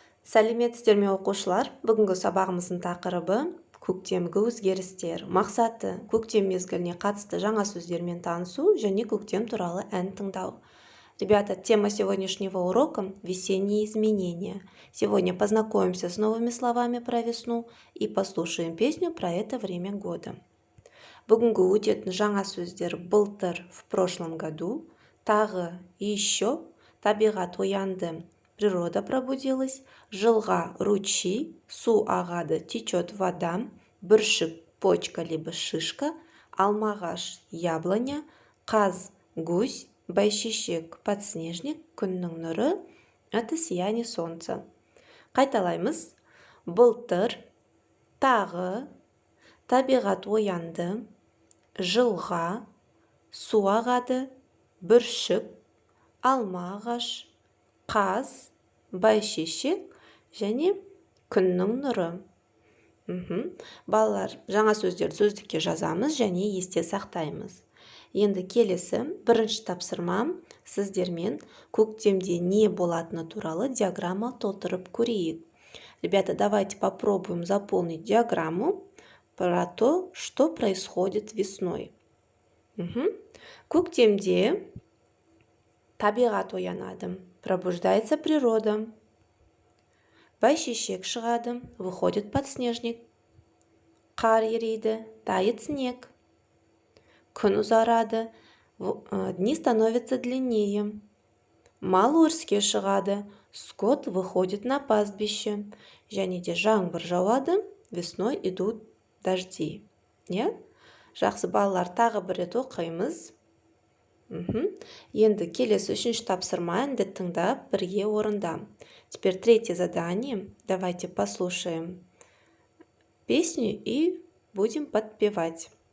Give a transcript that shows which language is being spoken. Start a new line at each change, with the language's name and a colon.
Kazakh: Сәлеметсіздер ме оқушылар? Бүгінгі сабағымыздың тақырыбы көктемгі өзгерістер. Мақсаты көктем мезгіліне қатысты жаңа сөздермен танысу және көктем туралы ән тыңдау.
Russian: Ребята, тема сегодняшнего урока – весенние изменения. Сегодня познакомимся с новыми словами про весну и послушаем песню про это время года.
Kazakh: Бүгінгі өтетін жаңа сөздер былтыр,
Russian: в прошлом году,
Kazakh: тағы,
Russian: еще,
Kazakh: табиғат оянды,
Russian: природа пробудилась,
Kazakh: жылға
Russian: ручей,
Kazakh: су ағады,
Russian: течет вода,
Kazakh: бүршік
Russian: почка либо шишка,
Kazakh: алмағаш
Russian: яблоня,
Kazakh: қаз
Russian: гусь,
Kazakh: бәйшешек
Russian: подснежник,
Kazakh: күннің нұры,
Russian: это сияние солнца.
Kazakh: Қайталаймыз. Былтыр, тағы, табиғат оянды, жылға, су ағады, бүршік, алма ағаш, қаз, бәйшешек және күннің нұры. Балалар, жаңа сөздерді сөздікке жазамыз және есте сақтаймыз. Енді келесі бірінші тапсырма сіздермен көктемде не болатыны туралы диаграмма толтырып көрейік.
Russian: Ребята, давайте попробуем заполнить диаграмму про то, что происходит весной.
Kazakh: Көктемде табиғат оянады,
Russian: пробуждается природа.
Kazakh: Бәйшешек шығады,
Russian: выходит подснежник.
Kazakh: Қар ериді,
Russian: тает снег.
Kazakh: Күн ұзарады,
Russian: дни становятся длиннее.
Kazakh: Мал өріске шығады,
Russian: скот выходит на пастбище.
Kazakh: Және де жаңбыр жауады,
Russian: весной идут дожди.
Kazakh: Жақсы балалар, тағы бір рет оқимыз. Енді келесі үшінші тапсырма әнді тыңдап бірге орында.
Russian: Теперь третье задание. Давайте послушаем песню и будем подпевать.